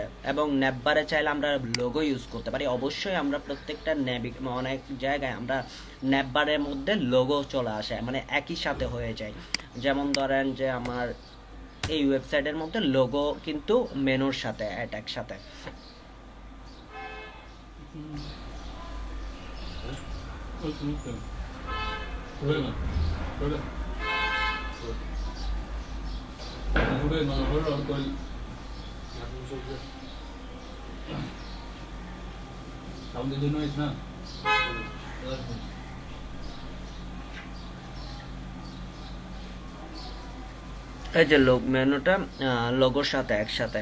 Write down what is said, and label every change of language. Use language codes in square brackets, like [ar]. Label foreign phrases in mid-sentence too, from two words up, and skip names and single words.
[bn] এবং নেভবারে চাইলে আমরা লোগো ইউজ করতে পারি। অবশ্যই আমরা প্রত্যেকটা অনেক জায়গায় আমরা নেভবারের মধ্যে লোগো চলে আসে, মানে একই সাথে হয়ে যায়। যেমন ধরেন যে আমার এই ওয়েবসাইটের মধ্যে লোগো কিন্তু মেনুর সাথে একসাথে। [vi] Okay. Rồi mà. Rồi đấy. Rồi mà rồi tôi [bn] আমাদের জন্য না এই যে মেনুটা লোগোর সাথে একসাথে।